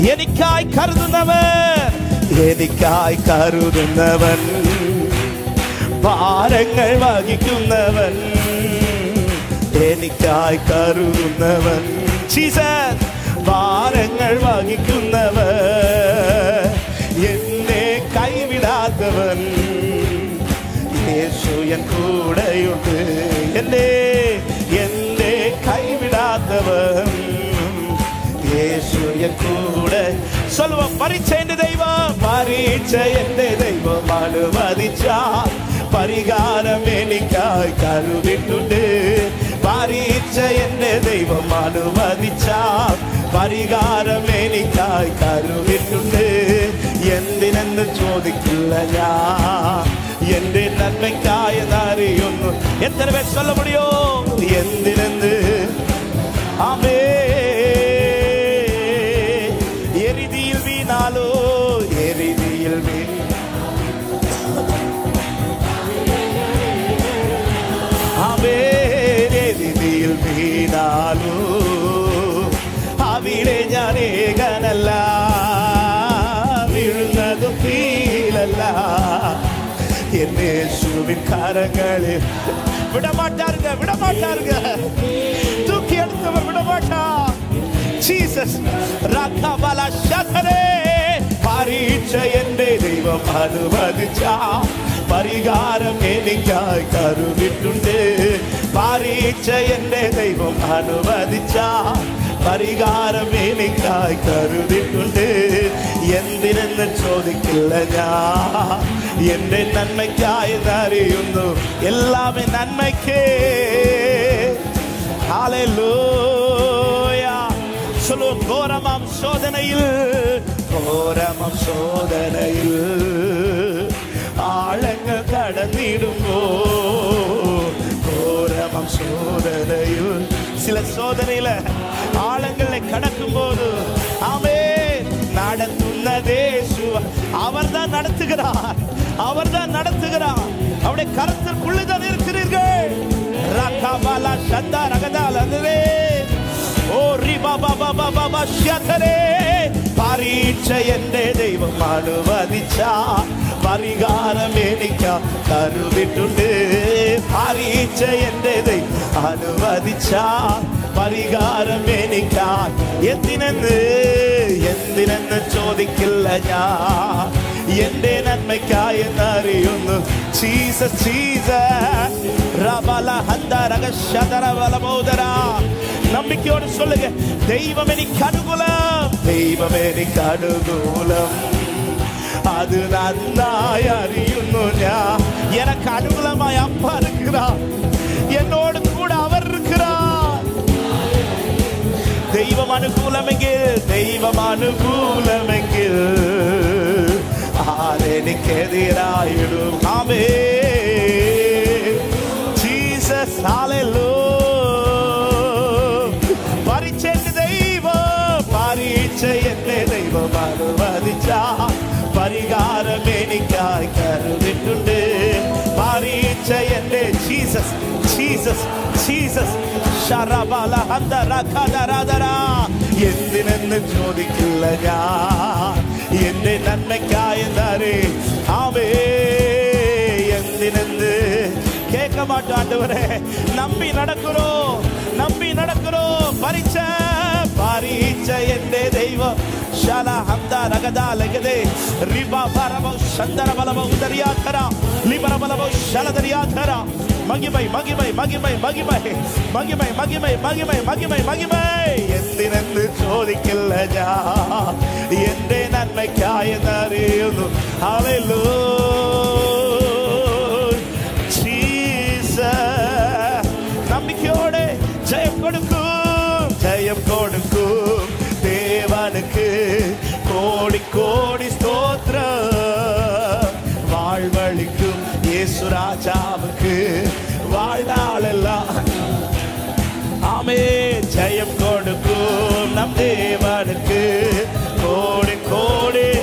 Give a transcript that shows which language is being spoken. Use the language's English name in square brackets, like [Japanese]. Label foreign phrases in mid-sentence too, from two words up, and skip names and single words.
[Malayalam] എനിക്കായി കരുതുന്നവൻ ഭാരങ്ങൾ വഹിക്കുന്നവൻ, എനിക്കായി കരുതുന്നവൻ, ജീസസ് ഭാരങ്ങൾ വഹിക്കുന്നവൻ, എന്നെ കൈവിടാത്തവൻ, യേശു എൻ കൂടെയുണ്ട്, എന്നെ കൈവിടാത്തവൻ, യേശു എൻ കൂടെ. [Tamil] சொல்லுவோம், பரீட்சை என்ற தெய்வம், பரீட்சை என்ற தெய்வம் அனுமதிச்சா பரிகாரம் [Malayalam] എനിക്കായി കരുതിട്ടുണ്ട്. പരീക്ഷ എന്റെ ദൈവം അനുവദിച്ചാ പരിഹാരം എനിക്കായി കരുതിട്ടുണ്ട്. എന്തിനെന്ന് ചോദിക്കില്ല ഞാൻ, എന്റെ നന്മയ്ക്കായെന്നറിയുന്നു. എത്ര പേർ [Tamil] சொல்ல முடியும் [Malayalam] എന്തിനെന്ന്? ആമേ. എരിതിയിൽ വീണാലോ, എരിതിയിൽ എരിതിയിൽ വീണാലോ അവിടെ ഞാൻ ഏകനല്ല, വീഴുന്നതും ഫീലല്ല, എന്നെ യേശുവിൻ കരങ്ങളിൽ [Tamil] விடமாட்டாருங்க, தூக்கி எடுத்தவர் விடமாட்டா. ஜீசஸ் ரகபல ஷதரே. பரீட்சை என்ற தெய்வம் அனுமதிச்சா பரிகாரம் [Malayalam] എനിക്കായി കരുതിട്ടുണ്ട്. പരീക്ഷ എന്റെ ദൈവം അനുവദിച്ചാ പരിഹാരം എനിക്കായി കരുതിട്ടുണ്ട്. എന്തിനെന്ന് ചോദിക്കില്ല ഞാൻ, എന്റെ നന്മയ്ക്കായി അറിയുന്നു, എല്ലാമേ നന്മയ്ക്കേ. ഹല്ലേലൂയ. [Tamil] சொல்லுவோம், கோரமாம் சோதனையில் ஆழங்கள் கடந்திடுமோ, கோரமாம் சோதனையில். சில சோதனையில ஆழங்களை கடக்கும் போது ஆமே நடத்துனதே அவர்தான் நடத்துகிறார், அவருடைய கருத்திற்குள்ளதான் இருக்கிறீர்கள். ரகபல சந்தா ரகதாலே ஓ ரிபா பாபா பாபா ஷதரே. பரீட்சை என்ற தெய்வம் அனுமதிச்சா பரிகாரம் [Malayalam] എനിക്കാ കരുതിട്ടുണ്ട്. പരീക്ഷ എന്റെ ദൈവം അനുവദിച്ചാ പരിഹാരം എനിക്കാ. എന്തിനെന്ന് ചോദിക്കില്ല ഞാൻ, എന്റെ നന്മയ്ക്കായി എന്നറിയുന്നു. ജീസസ് ജീസസ് ரபல ஹந்தரக ஷதரவலமோதரா. [Tamil] நம்பிக்கையோடு சொல்லுங்க, தெய்வம் எனக்கு அனுகூலம், தெய்வம் எனக்கு அனுகூலம், [Malayalam] അത് നന്നായ് അറിയുന്നു ഞാൻ. [Tamil] எனக்கு அனுகூலமாய் அப்பா இருக்கிறார், என்னோடு கூட அவர் இருக்கிறார். [Malayalam] தெய்வம் அனுகூலமெങ്കിൽ ആരെനിക്ക് എതിരായിടും? ആമേ. ജീസസ് ഹല്ലേലൂയ. പരീക്ഷ എന്റെ ദൈവം അനുവദിച്ചാ പരിഹാരം എനിക്കായി കരുതിട്ടുണ്ട്. പരീക്ഷ എന്റെ ജീസസ് ജീസസ് ജീസസ് ശരബല ഹന്തരകദരദരാ. എന്തിനെന്ന് ചോദിക്കില്ല ഞാൻ, എന്റെ നന്മയ്ക്കായി എന്നറി. ആമേ. എന്തിനെന്ന് [Tamil] கேட்க மாட்டோம் ஆண்டவரே. நம்பி நடக்கிறோம். பரீட்சை என்ற தெய்வம் ஷாலா ஹம்தா ரகதா லகதே ரிபா பரமோ சந்தர பலமோ உதரியாதரா லிபர பலமோ ஷலதரியாதரா. மகிமை மகிமை மகிமை மகிமை மகிமை மகிமை மகிமை மகிமை மகிமை. [Malayalam] എന്തിനെന്ന് ചോദിക്കില്ല ഞാൻ, എന്റെ നന്മയ്ക്കായി എന്നറിയുന്നു. ഹല്ലേലൂയ. ജീസസ്. [Tamil] നம்பிக்கையோடு ஜெயம் கொடுக்கும் தேவனுக்கு கோடி கோடி ஸ்தோத்திரம். வாழ்வழிக்கும் இயேசு ராஜாவுக்கு வாழ்நாளெல்லாம் ஆமே ஜெயம் கொடுக்கும் நம் தேவனுக்கு கோடி கோடி.